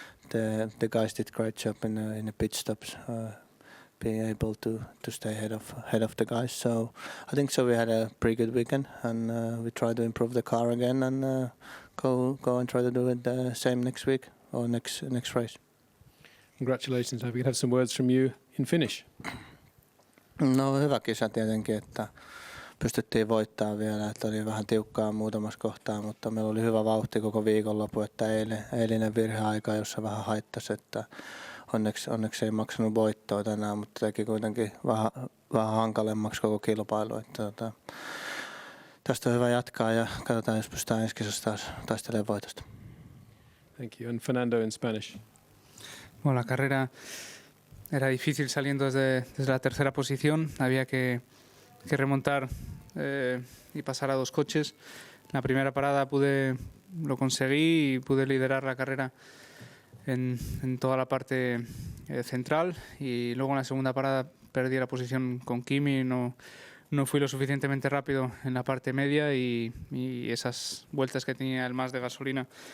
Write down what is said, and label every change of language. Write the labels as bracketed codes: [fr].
[en] The guys did great job in the pit stops. Being able to stay ahead of the guys, so I think so. We had a pretty good weekend, and we try to improve the car again, and go and try to do it the same next week or next race. Congratulations. I hope we can have some words from you in Finnish. [fi] No, hyvä kisa tietenkin, että pystyttiin voittamaan vielä, että oli vähän tiukkaa muutamassa kohtaa, mutta meillä oli hyvä vauhti koko viikonloppu, että eilinen virheaika, jossa vähän haittasi, että onneksi ei maksanut voittoa tänään, mutta teki kuitenkin vähän hankalemmaksi koko kilpailu. Että, tästä on hyvä jatkaa ja katsotaan, jos pystytään ensi kisassa taas taistelemaan voitosta. [en] Thank you. And Fernando in Spanish. [es] Bueno, la carrera era difícil saliendo desde la tercera posición. Había que remontar y pasar a 2 coches. La primera parada lo conseguí y pude liderar la carrera en toda la parte central, y luego en la segunda parada perdí la posición con Kimi, no fui lo suficientemente rápido en la parte media y esas vueltas que tenía el más de gasolina